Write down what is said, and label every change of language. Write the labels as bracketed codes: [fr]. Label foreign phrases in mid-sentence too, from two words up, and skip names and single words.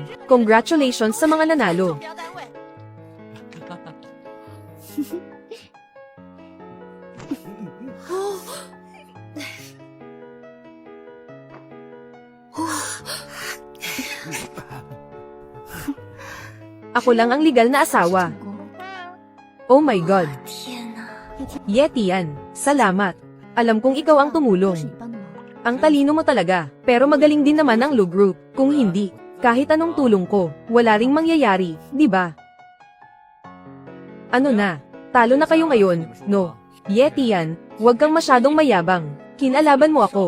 [tl] Congratulations sa mga nanalo. Ako lang ang legal na asawa. [zh] 成功。 [en] Oh my God. [zh] 天哪！ [tl] Yetian, salamat. Alam kong ikaw ang [zh] 都是 [tl] tumulong. [zh] 你帮的忙。 [tl] Ang talino mo talaga, pero magaling din naman ang Lu Group. Kung hindi, kahit anong tulong ko, wala ring mangyayari, di ba? Ano na? Talo na kayo ngayon, no? Yetian, huwag kang masyadong mayabang. Kinalaban mo ako.